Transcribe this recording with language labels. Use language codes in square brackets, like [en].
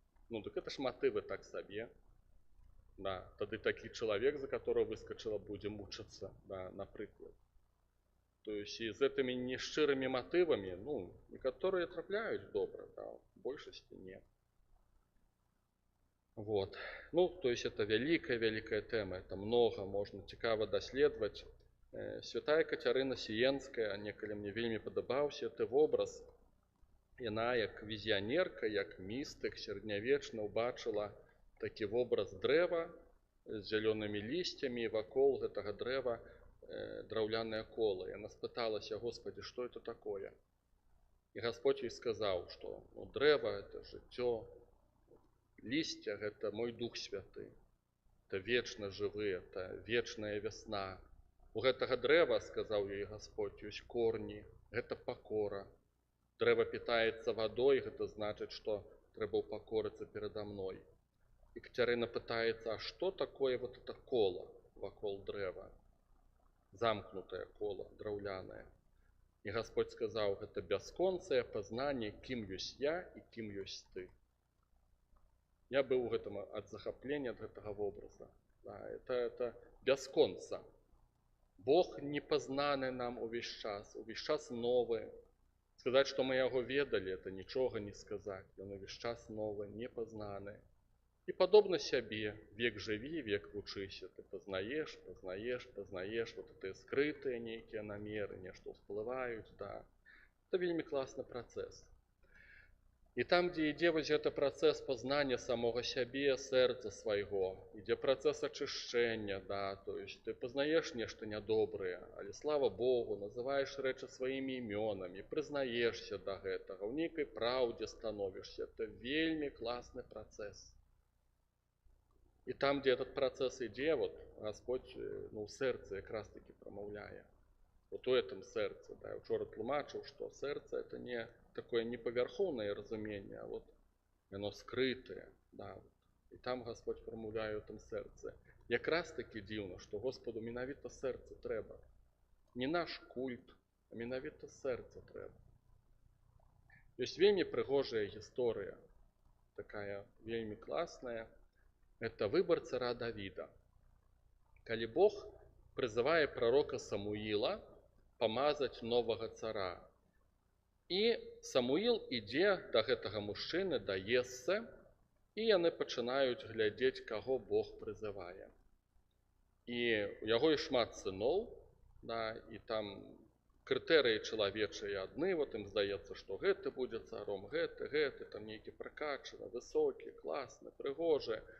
[ru] Ну, так это ж матывы так сабе. [be] Да, тады такі чалавек, [ru] за которого выскочила, [be] будзе мучыцца, да, напрыклад. [ru] То есть и з этими нешчырымі мотивами, ну, некоторые трапляюць добра, да, в большасці не. Вот. Ну, то есть это великая тема, это много, можно [be] цікава даследовать. Святая Кацярына Сіенская, некалі мне вельмі падабаўся гэты вобраз. Яна як візіянерка, як містык сярэднявечна ўбачыла такі вобраз дрэва з зялёнымі лісцямі, вакол гэтага дрэва драўляныя колы. Яна спыталася: [ru] Господи, что это такое? И Господь ей сказал, что ну, [be] дрэва это жыццё, лісця гэта мой Дух Святы, это вечна жывы, это вечная вясна. У гэтага дрэва, сказаў ей Господь, ёсць корні, гэта пакора. Дрэва питаецца вадой, гэта значыць, што трэба ўпакорыцца перада мной. [ru] Екатерина пытается, а что такое вот это коло вокруг древа? Замкнутое коло, драўляное. И Господь сказал, это бясконцае познание, [be] кім ёсць я и кім ёсць ты. [ru] Я был в этом от захопления, от этого образа. Да, это бясконца. [be] Бог непознаны нам увесь час новый. [ru] Сказать, что мы его ведали, это ничего не сказать. Он увесь час новый, непознаны. И подобно себе, век живи, век вучыся. Ты познаешь, вот это скрытые некие намеры, нечто всплывают, да. Это вельми классный процесс. [be] И там, где ідзе вось гэта працэс пазнання самого сябе, сэрца свайго, ідзе працэс ачышчэння, да, то есть ты пазнаеш нешта нядобрае, але слава Богу, называеш рэчы сваімі імёнамі, прызнаешся да гэтага, ў нейкай праўдзе становішся. Это вельмі класны працэс. [ru] И там, где этот процесс ідзе, вот Господь в сэрцы якраз таки промаўляе. Вот у этом сердце, да, я вчора тлумачил, что сердце это не такое неповерховное разумение, а вот оно скрытое, да. И там Господь промовляє у этом сердце. Якраз таки дивно, что Господу менавіта сердце треба. Не наш культ, а менавіта сердце треба. Есть вельми пригожая история, такая вельми классная. Это выбор цара Давида. Калі Бог призывае пророка Самуила помазать нового цара. [be] І Самуил ідзе до гэтага мужчыны, да Ессе, і яны пачынаюць глядзець, каго Бог прызывае. І у яго і шмат сыноў, да, і там крытэрыі чалавечыя адны, вот ім здаецца, што гэты будзе царом, гэты, там нейкі пракачаны, высокі, класны, прыгожы.